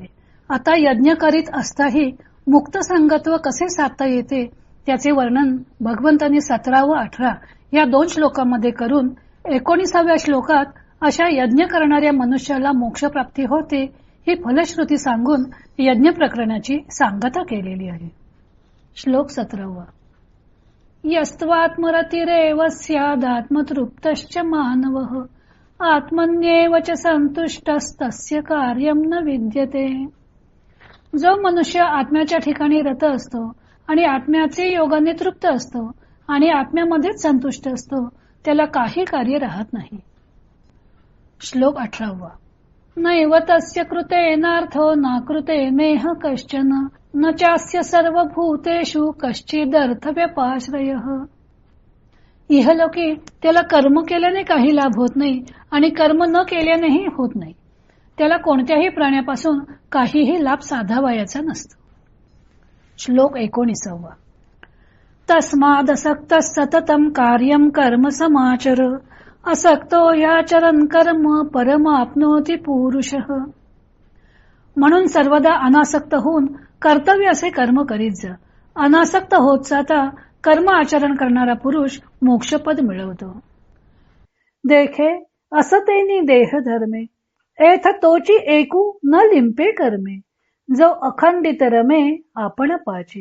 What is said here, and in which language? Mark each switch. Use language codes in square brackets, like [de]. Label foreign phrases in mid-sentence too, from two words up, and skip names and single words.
[mr] आता यज्ञ करीत असताही मुक्त संगत्व कसे साधता येते त्याचे वर्णन भगवंतांनी 17 व 18 या 2 श्लोकांमध्ये करून 19व्या श्लोकात अशा यज्ञ करणाऱ्या मनुष्याला मोक्षप्राप्ती होते ही फलश्रुती सांगून यज्ञ प्रकरणाची सांगता केलेली आहे. श्लोक 17. [sa] यस्त्वात्मरतिरेव स्यादात्मतृप्तश्च मानवः आत्मन्येव च संतुष्टस्तस्य कार्यं न विद्यते. [mr] जो मनुष्य आत्म्याच्या ठिकाणी रत असतो आणि आत्म्याचे योगाने तृप्त असतो आणि आत्म्यामध्येच संतुष्ट असतो त्याला काही कार्य राहत नाही. श्लोक 18. [sa] नैव तस्य कृतेनार्थो न कृतेनेह कश्चन न चास्य सर्वभूतेषु कश्चिदर्थव्यपाश्रयः. [mr] इहलोकी त्याला कर्म केल्याने काही लाभ होत नाही आणि कर्म न केल्यानेही होत नाही. त्याला कोणत्याही प्राण्यापासून काहीही लाभ साधावयाचा नसतो. श्लोक 19. [sa] तस्मादसक्त सततम कार्यम कर्म समाचर असक्तो याचरन् कर्म परमाप्नोति पुरुषः. [mr] म्हणून सर्वदा अनासक्त होऊन कर्तव्य असे कर्म करीत जा. अनासक्त होत जाता कर्म आचरण करणारा पुरुष मोक्षपद मिळवतो. देखे असतेनी देह धर्मे एथ तोची एकू न लिंपे कर्मे जो अखंडित रमे आपण पाची.